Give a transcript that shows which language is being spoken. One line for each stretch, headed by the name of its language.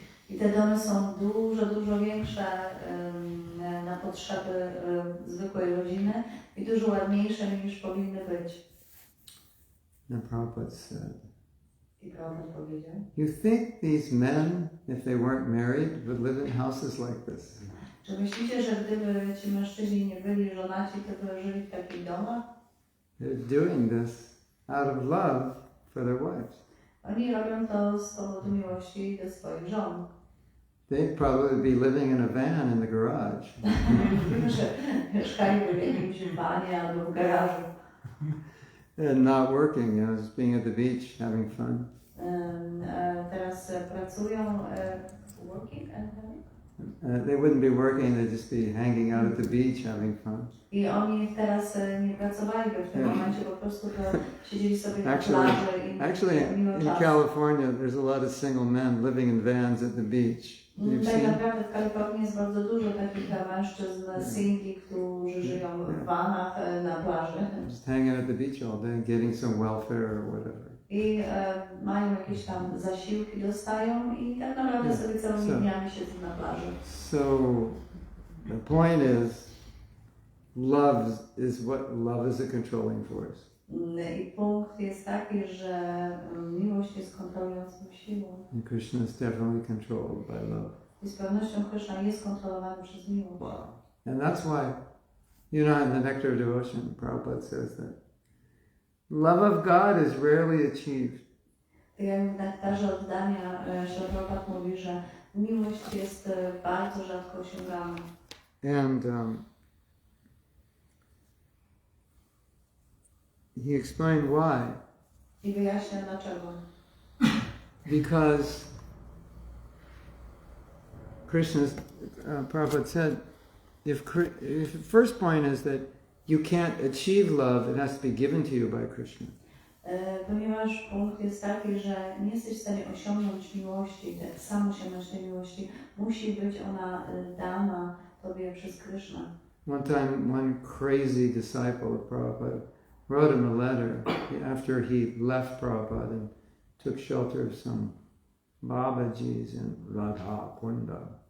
Polish: I te domy są dużo większe na potrzeby zwykłej rodziny i dużo ładniejsze niż powinny być.
English: And Prabhupada said,
Polish: I Prabhupada powiedział,
English: you think these men, if they weren't married, would live in houses like this?
Polish: czy myślicie, że gdyby ci mężczyźni nie byli żonaci, to by żyli w takich domach?
English: They're doing this out of love for their wives.
Polish: Oni robią to z powodu miłości do swoich żon.
English: They'd probably be living in a van in the garage.
Polish: Mieszkaliby w jakimś vanie albo w garażu.
English: And not working, just being at the beach, having fun.
Polish: Teraz pracują
English: working and having? They wouldn't be working, they'd just be hanging out at the beach, having fun.
Polish: I oni teraz nie pracowaliby w tym momencie, po prostu siedzieli sobie na plaży i
English: Actually, in California, there's a lot of single men living in vans at the beach.
Polish: Tak naprawdę w Kalifornii jest bardzo dużo takich mężczyzn singli, którzy żyją w vanach na plaży.
English: Just hanging at the beach all day, getting some welfare or whatever.
Polish: I mają jakieś tam zasiłki, dostają i tak naprawdę sobie całymi dniami siedzą na plaży.
English: So the point is, love is a controlling force.
Polish: I punkt jest taki, że miłość jest kontrolującą siłą.
English: And Krishna is definitely controlled by love.
Polish: I z pewnością Krishna jest kontrolowany przez miłość.
English: Wow. And that's why, in the Nectar of Devotion, Prabhupada says that love of God is rarely achieved.
Polish: Tak jak w Nektarze oddania, Prabhupada mówi, że miłość jest bardzo rzadko osiągana.
English: And he explained why.
Polish: I wyjaśnia dlaczego.
English: Because Krishna's, Prabhupada said, if the first point is that you can't achieve love, it has to be given to you by Krishna.
Polish: Ponieważ punkt jest taki, że nie jesteś w stanie osiągnąć miłości, tak samo osiągnąć tej miłości, musi być ona dana tobie przez Krishna.
English: One time, one crazy disciple of Prabhupada wrote him a letter after he left Prabhupada and took shelter of some Babajis in Radha Kunda.